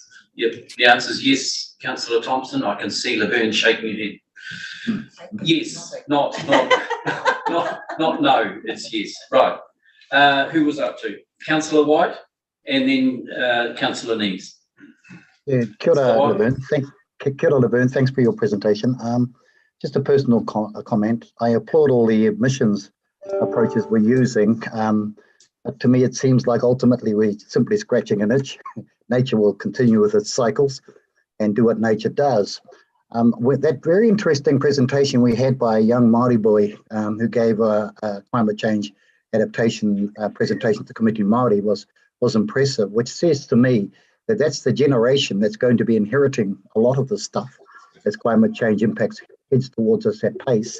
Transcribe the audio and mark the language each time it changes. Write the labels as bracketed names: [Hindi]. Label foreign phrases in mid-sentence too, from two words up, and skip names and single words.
[English] Yep, the answer is yes, Councillor Thompson. I can see Laverne shaking her head. Yes, not no, it's yes. Right. Who was up to? Councillor White and then Councillor Nees. Yeah, [Māori] kia ora, Laverne. Kia ora, Laverne. [English] Thanks for your presentation. Just a personal comment. I applaud all the emissions approaches we're using. To me, it seems like ultimately we're simply scratching an itch. Nature will continue with its cycles. and do what nature does. With that very interesting presentation we had by a young Māori boy who gave a climate change adaptation presentation to Community Māori was impressive, which says to me that that's the generation that's going to be inheriting a lot of this stuff as climate change impacts heads towards us at pace.